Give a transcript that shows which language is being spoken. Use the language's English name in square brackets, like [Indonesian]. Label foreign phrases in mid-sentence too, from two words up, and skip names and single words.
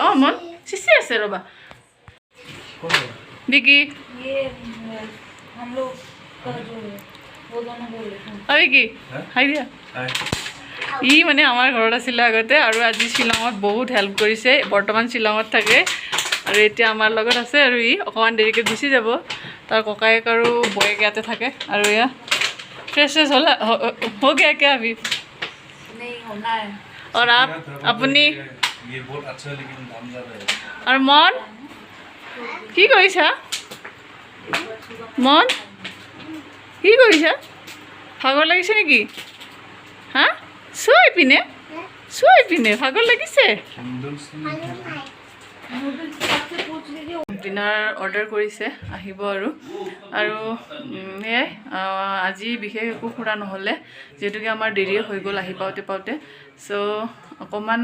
[Assamese] অঁ মন চিচি আছে ৰ'বা বিকি কি হাই দিয়া। ই মানে আমাৰ ঘৰত আছিলে আগতে আৰু আজি শ্বিলঙত বহুত হেল্প কৰিছে। বৰ্তমান শ্বিলঙত থাকে আৰু এতিয়া আমাৰ লগত আছে আৰু ই অকণমান দেৰিকৈ গুচি যাব। তাৰ ককায়েক আৰু বয়েক ইয়াতে থাকে আৰু এয়া [Hindi] फ्रेश होला हो गया क्या अभी? नहीं होना है। और आप अपनी ये बहुत अच्छा है लेकिन दाम ज़्यादा है। [Assamese] और मन কি কৰিছা? মন কি কৰিছা ভাগৰ লাগিছে নেকি হা চুই পিনে ভাগৰ লাগিছে [English] dinner order [Assamese] কৰিছে আহিব আৰু সেয়াই আজি বিশেষ একো ফুৰা নহ'লে যিহেতুকে আমাৰ দেৰি হৈ গ'ল আহি পাওঁতে চ' অকণমান